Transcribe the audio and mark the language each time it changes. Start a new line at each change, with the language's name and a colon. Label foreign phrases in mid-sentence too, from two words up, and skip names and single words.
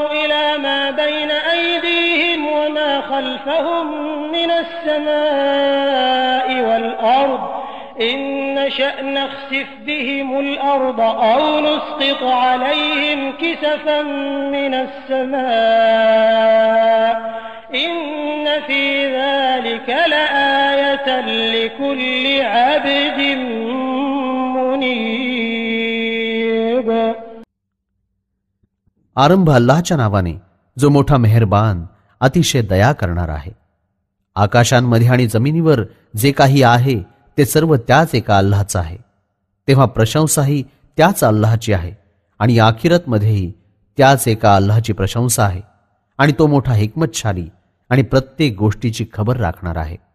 Arabic: إلى ما بين أيديهم وما خلفهم من السماء والأرض إن نشأ نخسف بهم الأرض أو نسقط عليهم كسفا من السماء إن في ذلك لآية لكل عبد منيب.
Marathi: आरंभ अल्लाहच्या नावाने जो मोठा मेहरबान अतिशय दया करणार आहे. आकाशांमध्ये आणि जमिनीवर जे काही आहे ते सर्व त्याच एका अल्लाहचं आहे. तेव्हा प्रशंसाही त्याच अल्लाहची आहे आणि आखिरतमध्येही त्याच एका अल्लाहची प्रशंसा आहे आणि तो मोठा हिकमतशाली आणि प्रत्येक गोष्टीची खबर राखणार आहे.